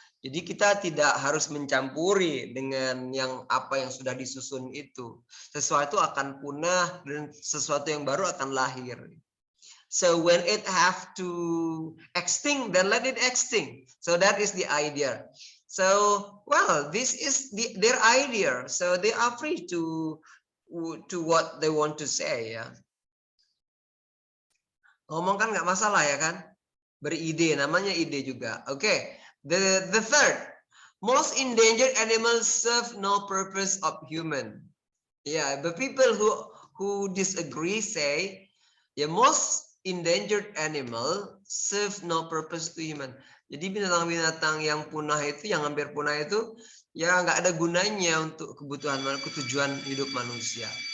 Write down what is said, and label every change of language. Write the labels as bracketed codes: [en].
[id] Jadi kita tidak harus mencampuri dengan apa yang sudah disusun itu. Sesuatu akan punah dan sesuatu yang baru akan lahir. [en] So when it have to extinct, then let it extinct. So that is the idea. So, well, this is their idea. So they are free to what they want to say, ya. [id] Ngomong kan nggak masalah ya kan? Beride, namanya ide juga. Okay. [en] The third, most endangered animals serve no purpose of human. Yeah, the people who disagree say, yeah, most endangered animal serve no purpose to human. [id] Jadi binatang-binatang yang punah itu, yang hampir punah itu, ya nggak ada gunanya untuk kebutuhan tujuan hidup manusia.